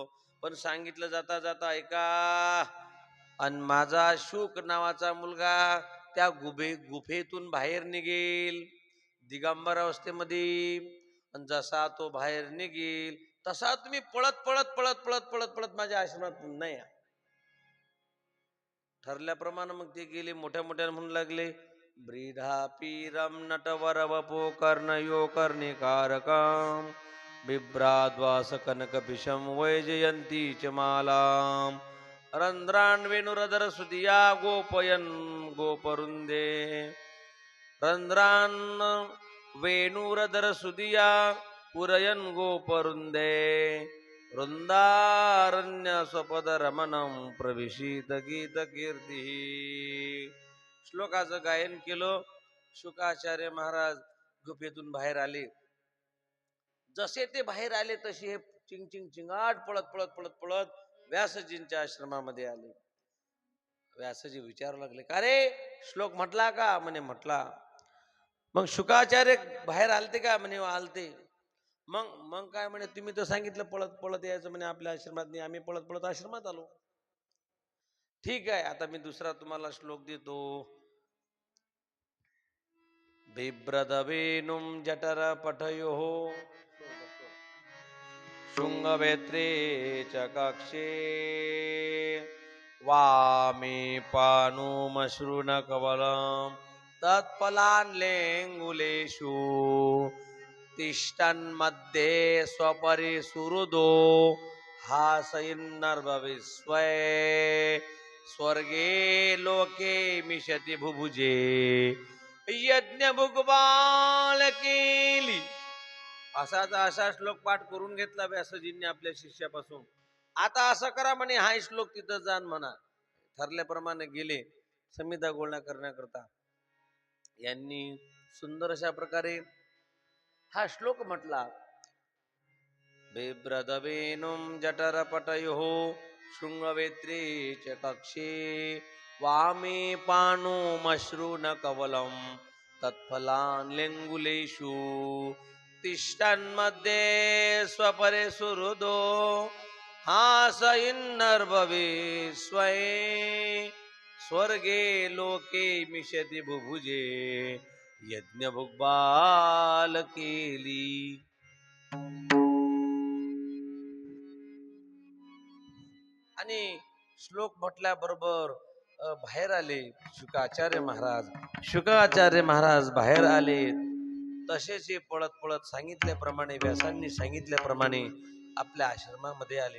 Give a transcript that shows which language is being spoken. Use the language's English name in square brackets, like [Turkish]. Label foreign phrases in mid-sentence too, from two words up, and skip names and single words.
[Marathi] पण सांगितलं जाता जाता ऐका, आणि माझा शुक नावाचा मुलगा त्या गुफेतून बाहेर निघेल दिगंबर अवस्थेमध्ये, आणि जसा तो बाहेर निघेल तसा तुम्ही पळत पळत पळत पळत पळत पळत माझ्या आश्रमात पुन्हा या. ठरल्याप्रमाणे मग ते गेले. मोठ्या मोठ्यानं म्हणू लागले, [Sanskrit] ब्रीढापीरम नटवर वपो कर्णयो कर्णिकारकाम बिभ्राद्वास कनकपिशं वैजयंती च मालाम रंध्रान् वेणुरधर सुदिया गोपयन गोपरुंदे रंध्रान् वेणुरधर सुदिया पुरयन गोपरुंदे वृंदारण्य स्वपद रमणं प्रविशित गीत कीर्ती. [Marathi] श्लोकाचं गायन केलं. शुकाचार्य महाराज गुफेतून बाहेर आले. जसे ते बाहेर आले तसे हे चिंग चिंग चिंगाट पळत पळत पळत पळत व्यासजींच्या आश्रमामध्ये आले. व्यासजी विचारू लागले, का रे श्लोक म्हटला का? म्हणे म्हटला. मग शुकाचार्य बाहेर आलते का? म्हणे आलते. मग मग काय म्हणे, तुम्ही तर सांगितलं पळत पळत यायचं म्हणे आपल्या आश्रमात. नाही, आम्ही पळत पळत आश्रमात आलो. ठीक आहे, आता मी दुसरा तुम्हाला श्लोक देतो. [Sanskrit] बिभ्रदवेनुं जठर पठयो शुंगवेत्रे च कक्षे वामे पानुमश्रुन कवलं तत्फलान्लेङ्गुलेषु तिष्ठन्मध्ये स्वपरिसुहृदो हासयन्नर्भविस्वये स्वर्गे लोके मिशति भुभुजे यज्ञ भुगबाल केली. [Marathi] असा श्लोक पाठ करून घेतला व्यासजींनी आपल्या शिष्यापासून. आता असं करा म्हणे, हा श्लोक तिथं जाण म्हणा. ठरल्याप्रमाणे गेले. संहिता गोळा करण्याकरता यांनी सुंदर अशा प्रकारे हा श्लोक म्हटला. [Sanskrit] बिभ्रदवेनुं जठरपटयोः शृंगवेत्रे च कक्षे वामे पाणोमश्रूण कवलं तत्फलान् लेङ्गुलेषु तिष्ठन्मध्ये स्वपरे सुहृदो हासयन्नर्भवे स्वये स्वर्गे लोके मिषति बुभुजे यज्ञभुग्बाल केली. [Marathi] आणि श्लोक म्हटल्याबरोबर बाहेर आले शुकाचार्य महाराज. शुकाचार्य महाराज बाहेर आले. तसेच पळत पळत सांगितल्याप्रमाणे व्यासांनी सांगितल्याप्रमाणे आपल्या आश्रमामध्ये आले.